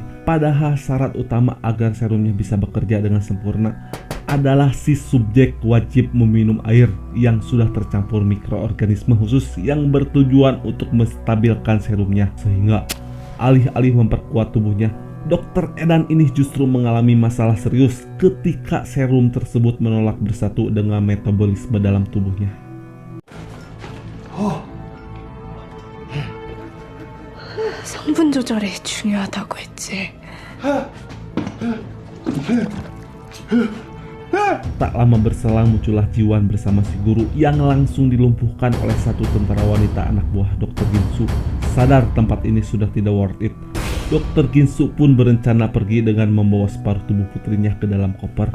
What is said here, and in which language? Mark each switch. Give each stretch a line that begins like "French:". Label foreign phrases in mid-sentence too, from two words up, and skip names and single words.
Indonesian: Padahal syarat utama agar serumnya bisa bekerja dengan sempurna adalah si subjek wajib meminum air yang sudah tercampur mikroorganisme khusus yang bertujuan untuk menstabilkan serumnya. Sehingga alih-alih memperkuat tubuhnya, Dr. Edan ini justru mengalami masalah serius ketika serum tersebut menolak bersatu dengan metabolisme dalam tubuhnya.
Korean: 성분 조절이 중요하다고 했지.
Indonesian: Tak lama berselang muncullah Jiwon bersama si guru yang langsung dilumpuhkan oleh satu tentara wanita anak buah Dr. Ginsu. Sadar tempat ini sudah tidak
English: worth it,
Indonesian: Dr. Ginsu pun berencana pergi dengan membawa separuh tubuh putrinya ke dalam koper.